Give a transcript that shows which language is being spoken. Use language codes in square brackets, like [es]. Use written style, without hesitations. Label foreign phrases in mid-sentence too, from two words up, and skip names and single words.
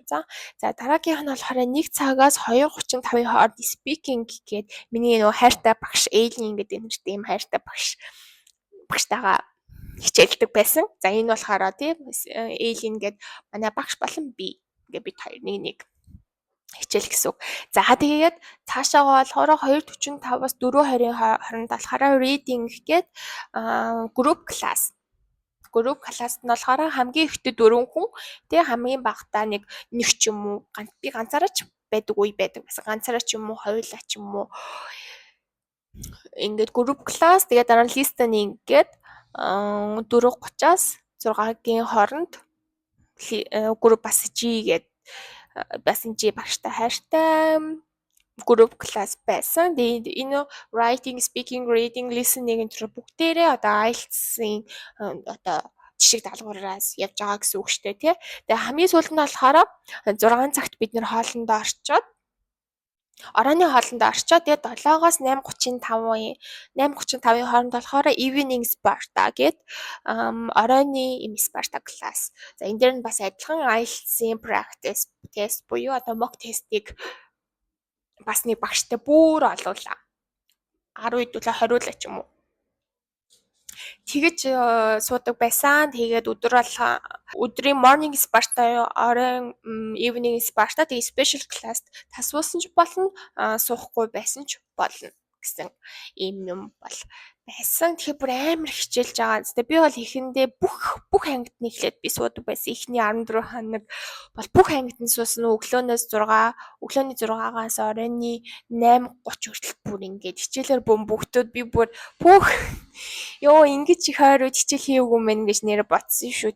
[mn] За дараагийнх нь болохоор 1 цагаас 2:35-ийн хооронд speaking гээд миний нөгөө хайртай багш Эйлин гэдэг нэртэй юм хайртай багштайгаа хичээлдэг байсан. За энэ болохоор тийм Эйлин гээд манай багш болон би ингээд бид хоёр нэг хичээл гэсэн үг. За тэгээд цаашаагаа болохоор 2:45-аас 4:20-ийн хооронд болохоор reading гээд [en] group class. Group class- [mn] д нь болохоор хамгийн ихдээ 4 хүн, тэгээ хамгийн багадаа нэг ч юм уу би ганцаараа ч байдаг үе байдаг байсан. Ганцаараа ч юм уу, хоёулаа ч юм уу. Ингээд [en] group class [mn] тэгээ дараа нь listening гээд 4:30-аас 6-гийн хооронд group бас G гээд бас G багштай хайртай group class байсан. Тэгээд энэ [en] writing, speaking, reading, listening [mn] энэ бүгдээрээ одоо IELTS-ийн одоо жишг даалгавраас явж байгаа гэсэн үг шүү дээ, тий. Тэгээ хамгийн сүүлд нь болохоор 6 цагт бид нэр хоолндоо орчоод орооны хоолндоо орчоод тэгээд 7-оос 8:35-ийн хооронд болохоор evening Sparta гээд оройны Sparta class. За энэ дээр нь бас адилхан IELTS-ийн [en] practice test [mn] буюу одоо [en] mock test- [mn] ийг бас нэг багштай бүр олуулаа. 10 хэдүүлээ 20 ч юм уу. Тэгэж суудаг байсан. Тэгээд өдрийн morning Sparta, оройн evening Sparta, тэгээд [en] special class [mn] тасуусан ч болно, суухгүй байсан ч болно гэсэн ийм юм бол байсан. Тэгэхээр бүр амар хичээлж байгаа. Зү би бол ихэндээ бүх ангид нь эхлээд би суудаг байсан. Эхний 14 хоног бол бүх ангид нь суусан. Өглөөний 6-аас оройны 8:30 хүртэл бүр ингээд хичээлээр бөмбөгтөөд би бүр ингэж их ойр үед хичээл хийгээгүй мэн гэж нэр ботсон шүү.